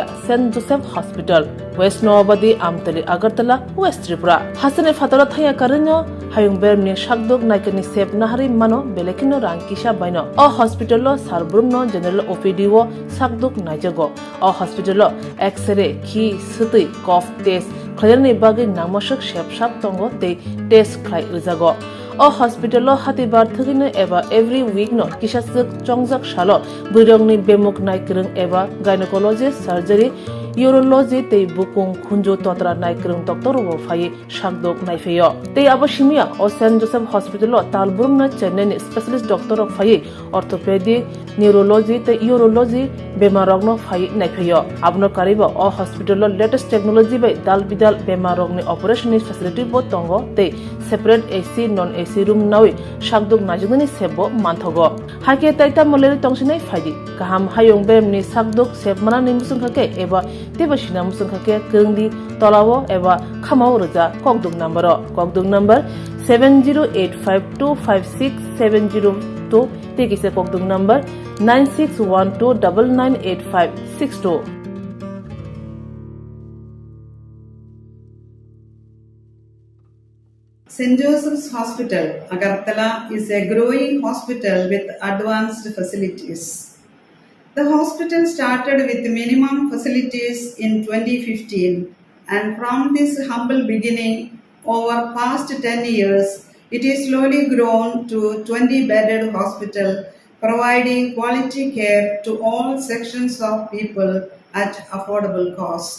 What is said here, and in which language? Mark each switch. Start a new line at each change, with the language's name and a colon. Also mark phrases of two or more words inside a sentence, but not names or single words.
Kok Borok: सेन्ट जोसेफ हॉस्पिटल वेस्ट नवाबादी आमतली अगरतला वेस्ट त्रिपुरा हसने फातरा थाया करनो हायुं बेरमनि शाकदोक नायकनि सेब नाहारि मानो बेलेखिनो रांकिसा बायनो अ हॉस्पिटलो सारब्रुमनो
English: General OPD
Kok Borok: वो शाकदोक नायजगो अ हॉस्पिटलो एक्सरे खि सुतै
English: cough test
Kok Borok: खयरनि बागै नामसक सेबसाब तंगो ते टेस्ट खाय रिजागो अ हॉस्पिटलो हातिबार थगिनो एबा
English: every week
Kok Borok: नो किसासक चंगजाक सालो बुरंगनि बेमुक नायकरं एबा
English: gynecologist surgery urology
Kok Borok: ते बुकुं खुंजो तोत्रा नायकरं डॉक्टर वो फाये शाकदोक नायफेयो ते आबशिमिया अ सेंट जोसेफ हॉस्पिटलो तालबुरम न चेन्नई
English: specialist doctor
Kok Borok: फाये
English: orthopedic neurology
Kok Borok: ते यूरोलॉजी बेमारगनो फाये नायफेयो आबनो कारिबो अ हॉस्पिटलो लेटेस्ट टेक्नोलॉजी बाय दाल बिदाल बेमारगनि
English: operation facility
Kok Borok: बो तंगो ते
English: separate AC non IC room
Kok Borok: nawi sakduk najungni sebo manthogo hake taita moleri tongsinai faidi kaham hayong bem ni sakduk seb mana ni musung khake eba tebasina musung khake kengdi tolawo eba khamao roja kokduk number 7085256702 tekise kokduk number 9612998562.
English: St. Joseph's Hospital, Agartala, is a growing hospital with advanced facilities. The hospital started with minimum facilities in 2015, and from this humble beginning, over past 10 years, it is slowly grown to 20-bedded hospital, providing quality care to all sections of people at affordable cost.